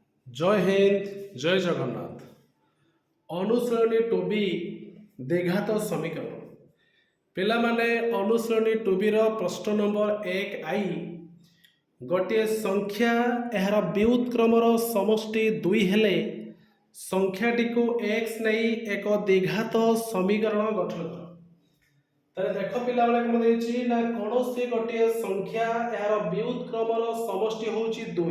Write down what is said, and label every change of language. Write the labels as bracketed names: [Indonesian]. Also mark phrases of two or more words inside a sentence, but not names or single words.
[Odia] ଜୟ ହିନ୍ଦ, ଜୟ ଜଗନ୍ନାଥ। ଅନୁଶ୍ରେଣୀ ଟୁବି ଦ୍ୱିଘାତ ସମୀକରଣ। ପିଲାମାନେ ଅନୁଶ୍ରେଣୀ ଟୁବିର ପ୍ରଶ୍ନ ନମ୍ବର 1 ଗୋଟିଏ ସଂଖ୍ୟା ଏହାର ବ୍ୟୁତ୍କ୍ରମର ସମଷ୍ଟି 2 ହେଲେ ସଂଖ୍ୟାଟିକୁ x ନେଇ ଏକ ଦ୍ୱିଘାତ ସମୀକରଣ ଗଠନ କର। ତାହେଲେ ଦେଖ ପିଲାମାନେ କ'ଣ ଦେଇଛି ନା କୌଣସି ଗୋଟିଏ ସଂଖ୍ୟା ଏହାର ବ୍ୟୁତ୍କ୍ରମର ସମଷ୍ଟି ହେଉଛି 2।